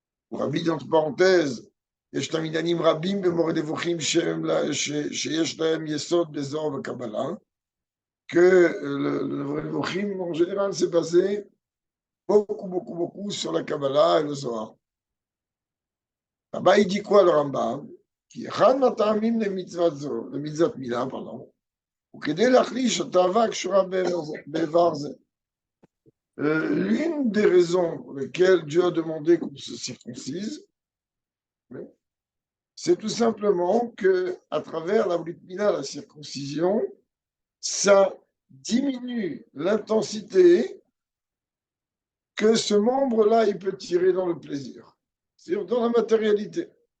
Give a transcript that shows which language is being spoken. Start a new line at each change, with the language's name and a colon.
French: Rabbi, entre parenthèses,
Hebrew: יש תלמידנים רבים במורה נבוכים שיש להם יסוד בזוהר וקבלה,
French: que le Moreh Nevuchim, en général, s'est basé beaucoup sur la Kabbalah et le Zohar. Là-bas, il dit quoi le Rambam?
Hebrew: Qui אחד מהטעמים למצוות מילה, וכדי להחליש התאווה הקשורה באיבר זה.
French: L'une des raisons pour lesquelles Dieu a demandé qu'on se circoncise, c'est tout simplement qu'à travers la Brit Mila, la circoncision, ça diminue l'intensité que ce membre-là, il peut tirer dans le plaisir, c'est-à-dire dans la matérialité.